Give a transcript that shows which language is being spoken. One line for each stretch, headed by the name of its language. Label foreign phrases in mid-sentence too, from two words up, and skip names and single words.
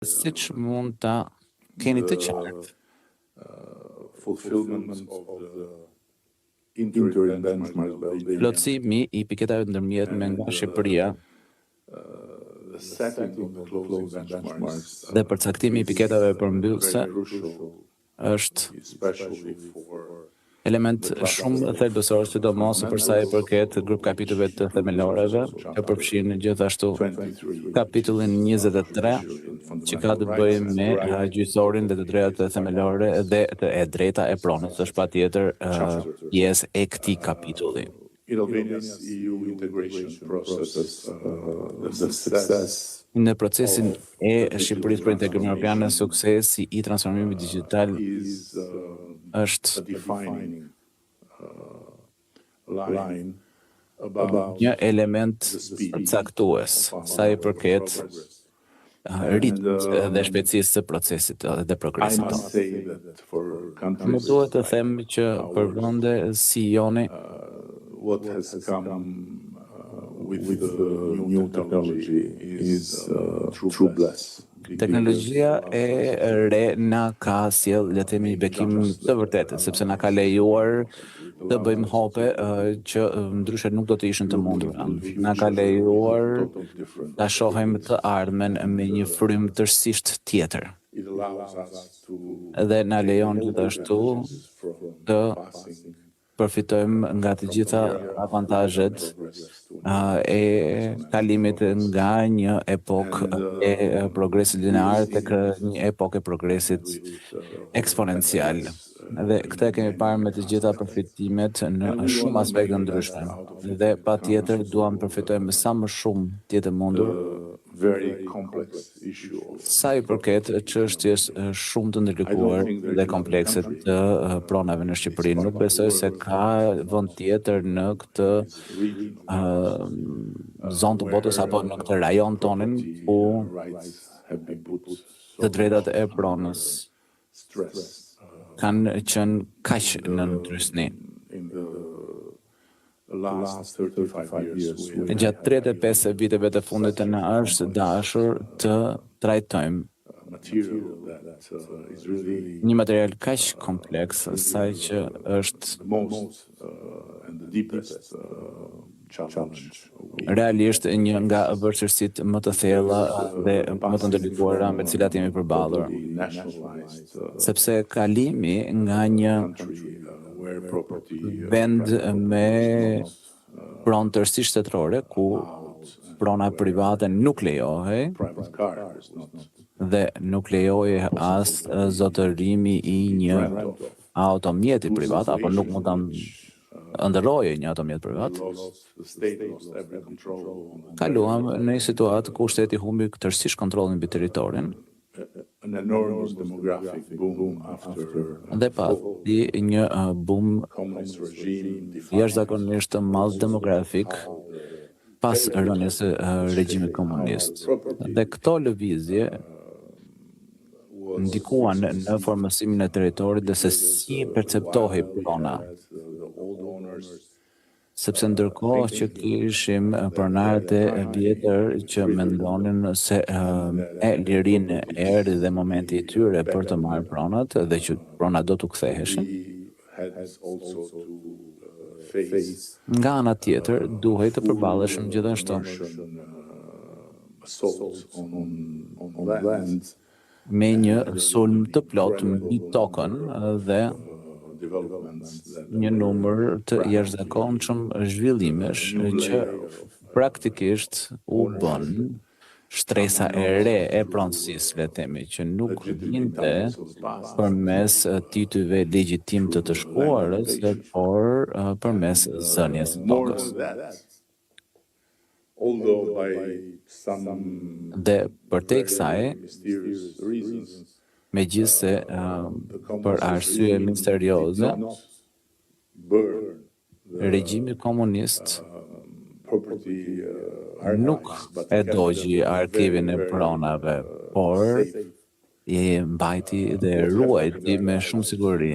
Albanian: siç mund ta keni të qartë.
English: Fulfillment of the interim benchmark validation.
Albanian: Plotësimi I piketave ndërmjetme nga Shqipëria
English: The setting of the closing benchmarks
Albanian: dhe përcaktimi I piketave përmbyllëse është
English: especially for
Albanian: element shumë thelbësor, sidomos për sa I përket grup kapitulleve të themeloreve, që përfshin gjithashtu kapitullin 23, që ka të bëjë me gjyqësorin dhe të drejtat e themelore dhe e drejta e pronës, është patjetër pjesë e këtij kapitulli.
English: in Albania's EU integration process, the success
Albanian: Në procesin e Shqipërisë për integrimin evropian, suksesi I transformimit digjital
English: is
Albanian: është
English: a defining line about
Albanian: një element përcaktues sa I përket ritmit dhe shpejtësisë së procesit dhe I progresit
English: must
Albanian: tonë.
English: say that for
Albanian: Më
English: countries
Albanian: duhet të them që për vende si joni,
English: what has come with the new technology is true bless.
Albanian: teknologjia e re na ka sjell, le të themi, bekim të vërtetë, sepse na ka lejuar të bëjmë hope që ndryshe nuk do të ishin të mundura. Na ka lejuar ta shohim të ardhmen me një frym tërësisht tjetër.
English: It allows us to
Albanian: Dhe na lejon gjithashtu të përfitojmë nga të gjitha avantazhet e kalimit nga një epokë e progresit linear tek një epokë e progresit eksponencial. Dhe këtë e kemi parë me të gjitha përfitimet në shumë aspekte ndryshme. Dhe patjetër duam të përfitojmë sa më shumë të jetë mundur
English: very complex issue of
Albanian: sa I përket çështjes shumë të ndërlikuar dhe komplekse të pronave në Shqipëri. Nuk besoj se ka vend tjetër në këtë zonë të botës apo në këtë rajon tonin ku
English: rights have been put
Albanian: të drejtat e pronës
English: stress
Albanian: kanë qenë kaq në ndrysni.
English: in the last 35 years. We
Albanian: Gjatë 35 viteve të fundit na është dashur të trajtojmë
English: material that is really
Albanian: një material kaq kompleks sa që është
English: the most and the deepest challenge.
Albanian: realisht një nga vështirësitë më të thella dhe më të ndërlikuara me të cilat jemi përballur.
English: Nationalized
Albanian: Sepse kalimi nga një
English: country where property
Albanian: vend me pronë tërësisht shtetërore, ku prona private nuk lejohej
English: private cars not
Albanian: dhe nuk lejohej as zotërimi I një automjeti privat, apo nuk mund ta ndërroje një automjet privat.
English: the state lost every control on
Albanian: Kaluam në një situatë ku shteti humbi tërësisht kontrollin mbi territorin
English: an enormous demographic boom after
Albanian: dhe pati një boom
English: communist regime
Albanian: jashtëzakonisht të madh demografik pas rënies së regjimit komunist. Dhe këto lëvizje ndikuan në formësimin e territorit dhe se si perceptohej prona.
English: the old owners
Albanian: Sepse ndërkohë që kishim pronarët e vjetër që mendonin se e lirinë erdhi dhe momenti I tyre për të marrë pronat dhe që pronat do të ktheheshin.
English: had also to face
Albanian: Nga ana tjetër, duhej të përballeshim gjithashtu
English: assault on land
Albanian: me një sulm të plot mbi tokën dhe
English: developments that
Albanian: një numër të jashtëzakonshëm zhvillimesh që praktikisht u bën shtresa e re e pronësisë, le të themi, që nuk vinte përmes titujve legjitim të shkuarës, por përmes zënies së
English: more
Albanian: tokës.
English: than that although by some
Albanian: Dhe përtej kësaj,
English: mysterious reasons
Albanian: megjithse për arsye misterioze,
English: burn
Albanian: regjimi komunist
English: property
Albanian: nuk e dogji arkivin e pronave, por I mbajti dhe ruajti me shumë siguri.